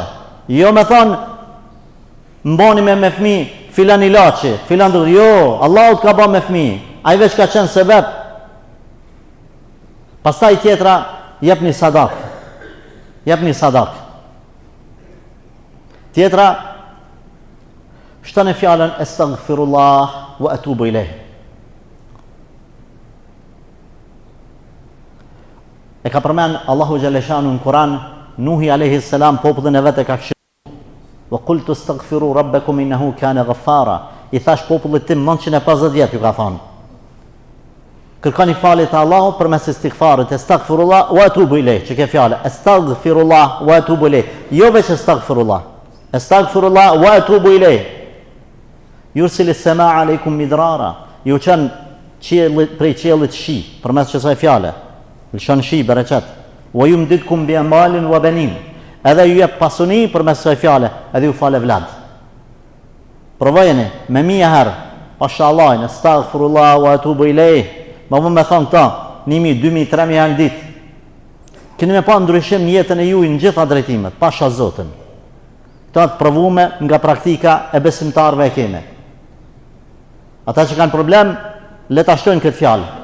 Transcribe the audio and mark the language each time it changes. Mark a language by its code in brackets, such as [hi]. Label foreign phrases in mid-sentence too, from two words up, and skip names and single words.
[sq] Jo me thonë, mbani me fmi filan ilaçi, filan duhet. Jo, Allahu të ka ba me fmi. Ai veç ka qenë sebep. Pastaj tjetra, jepni sadak. Jepni sadak. Tjetra, shtoni fjalën [ar] أستغفر الله وأتوب إليه. [sq] E ka përmend Allahu xhaleshanu në Kur'an, Nuhi [ar] عليه السلام [sq] popullin e vet e ka këshilluar. [ar] فقلت استغفروا ربكم إنه كان غفارا. [sq] I thash popullit tim 950 vjet ju ka thonë. Kërkoni falje te Allahu përmes istighfarit, [ar] أستغفر الله وأتوب إليه. [sq] Çka fjalë? [ar] أستغفر الله وأتوب إليه. [sq] Jo veç astaghfirullah. [ar] أستغفر الله وأتوب إليه. يرسل السماء عليكم مدرارا. [sq] Ju çan prej qiellit shi përmes kësaj fjale. Lëshon shi bereqet. [ar] ويمددكم بأموال وبنين. [sq] Edhe ju jep pasuni përmes kësaj fjale, edhe ju fal evlad. Provojeni me 1000 herë. [ar] ما شاء الله، أستغفر الله وأتوب إليه. [sq] Ma vë me thonë këta, 1000, 2000, 3000 herë në ditë. Keni me pa ndryshim në jetën e juaj në gjitha drejtimet, pasha Zotin. Këta të provume nga praktika e besimtarve e kene. Ata që kanë problem, le ta shtojnë këtë fjalë.